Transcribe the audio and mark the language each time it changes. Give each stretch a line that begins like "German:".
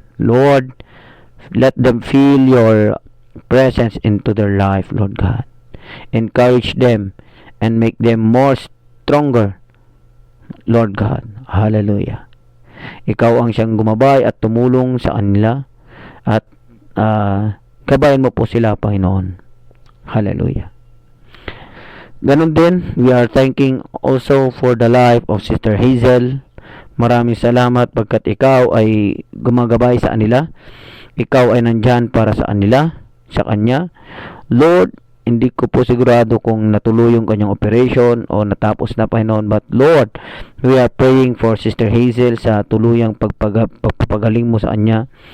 English: Lord, let them feel your presence into their life, Lord God. Encourage them and make them more stronger, Lord God. Hallelujah.
Filipino: Ikaw ang siyang gumabay at tumulong sa kanila, at gabayan mo po sila, Panginoon. Hallelujah. Ganon din,
English: we are thanking also for the life of Sister Hazel.
Filipino: Maraming salamat pagkat ikaw ay gumagabay sa kanila. Ikaw ay nandyan para sa kanila, sa kanya. Lord, hindi ko po sigurado kung natuloy yung kanyang operation o natapos na, Panginoon.
English: But Lord, we are praying for Sister Hazel
Filipino: sa tuluyang pagpapagaling mo sa kanya.